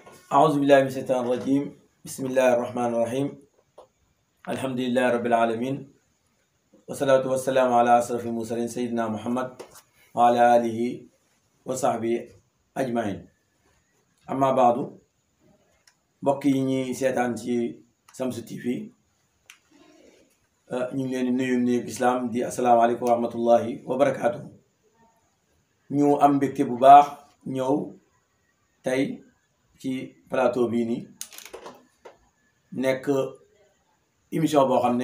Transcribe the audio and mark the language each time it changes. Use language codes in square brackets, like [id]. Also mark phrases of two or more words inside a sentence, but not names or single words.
[ar] أعوذ بالله من الشيطان الرجيم بسم الله الرحمن الرحيم الحمد لله رب العالمين والصلاة والسلام على أشرف المرسلين سيدنا محمد وعلى آله وصحبه أجمعين أما بعد [wo] mbokk yi ñuy seetaan ci Shamsu TV ñu ngi leen di nuyu islaam di [ar] السلام عليكم ورحمة الله وبركاته. [wo] ñu am mbégte bu baax ñëw tey ci plateau bii nii nekk émission boo xam ne